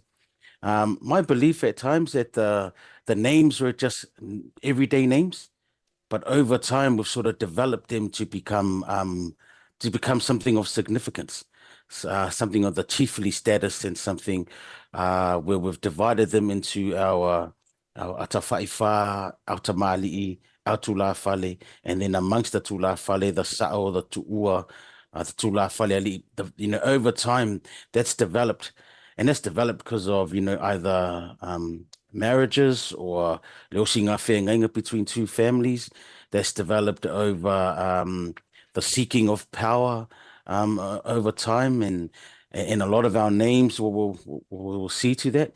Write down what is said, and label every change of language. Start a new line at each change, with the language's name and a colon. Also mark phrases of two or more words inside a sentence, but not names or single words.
English: My belief at times that the names were just everyday names, but over time we've sort of developed them to become something of significance, something of the chiefly status, and something where we've divided them into our atawhaiwha, our tamali'i, our
Samoan: tula fale,
English: and then amongst the tula fale, the sa'o, the tu'ua, the
Samoan: tula fale ali.
English: Over time that's developed, and that's developed because of either marriages or
Samoan: leosinga whengainga
English: between two families. That's developed over the seeking of power over time, and a lot of our names will see to that.